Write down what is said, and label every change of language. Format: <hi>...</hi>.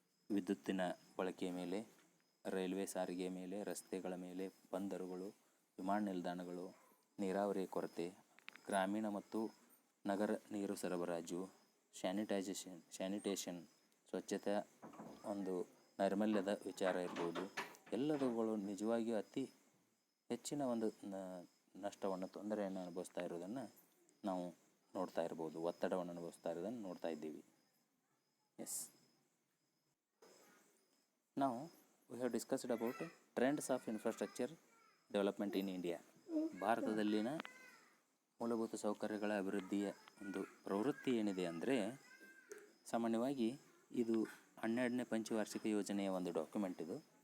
<kn>ವಿದ್ಯುತ್ತಿನ ಬಳಕೆಯ ಮೇಲೆ, ರೈಲ್ವೆ ಸಾರಿಗೆ ಮೇಲೆ, ರಸ್ತೆಗಳ ಮೇಲೆ, ಬಂದರುಗಳು, ವಿಮಾನ ನಿಲ್ದಾಣಗಳು, ನೀರಾವರಿ ಕೊರತೆ, ಗ್ರಾಮೀಣ ಮತ್ತು ನಗರ ನೀರು ಸರಬರಾಜು, ಸ್ಯಾನಿಟೇಷನ್ ಸ್ವಚ್ಛತೆ, ಒಂದು ನೈರ್ಮಲ್ಯದ ವಿಚಾರ ಇರ್ಬೋದು, ಎಲ್ಲದೂಗಳು ನಿಜವಾಗಿಯೂ ಅತಿ ಹೆಚ್ಚಿನ ಒಂದು ನಷ್ಟವನ್ನು, ತೊಂದರೆಯನ್ನು ಅನುಭವಿಸ್ತಾ ಇರೋದನ್ನು ನಾವು ನೋಡ್ತಾ ಇರ್ಬೋದು. ಒತ್ತಡವನ್ನು ಅನುಭವಿಸ್ತಾ ಇರೋದನ್ನು ನೋಡ್ತಾ ಇದ್ದೀವಿ.</kn> <en>Yes. Now we have discussed about trends of infrastructure development in India.</en> <kn>ಭಾರತದಲ್ಲಿನ ಮೂಲಭೂತ ಸೌಕರ್ಯಗಳ ಅಭಿವೃದ್ಧಿಯ ಒಂದು ಪ್ರವೃತ್ತಿ ಏನಿದೆ ಅಂದರೆ, ಸಾಮಾನ್ಯವಾಗಿ ಇದು 12ನೇ ಪಂಚವಾರ್ಷಿಕ ಯೋಜನೆಯ ಒಂದು ಡಾಕ್ಯುಮೆಂಟ್ ಇದು.</kn>